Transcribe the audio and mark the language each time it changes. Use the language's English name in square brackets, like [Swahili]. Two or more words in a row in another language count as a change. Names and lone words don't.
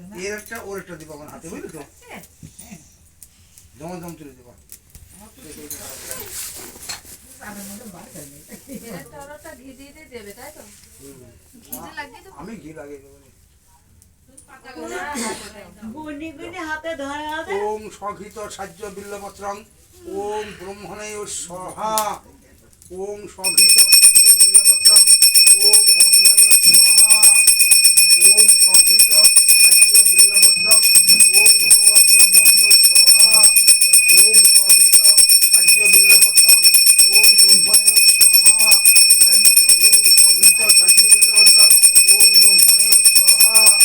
[Bangla] এর একটা ওর একটা দিব আমার হাতে, বুঝলি তো? জমা তুলে দেবো। আমি ঘি লাগিয়ে দেবো। [Sanskrit] ওম সঘিত সাহ্য বিল্লপত্রং ওম ব্রহ্মণে স্বাহা ওম সঘিত সাহ্য বিল্লপত্রং ওম অগ্নয়ে স্বাহা ওম সঘিত সাহ্য বিল্লপত্রং ওম ভগবৎ ব্রহ্মণে স্বাহা ওম সঘিত সাহ্য বিল্লপত্রং ওম ব্রহ্মণে স্বাহা ওম সঘিত সাহ্য বিল্লপত্রং ওম ব্রহ্মণে স্বাহা।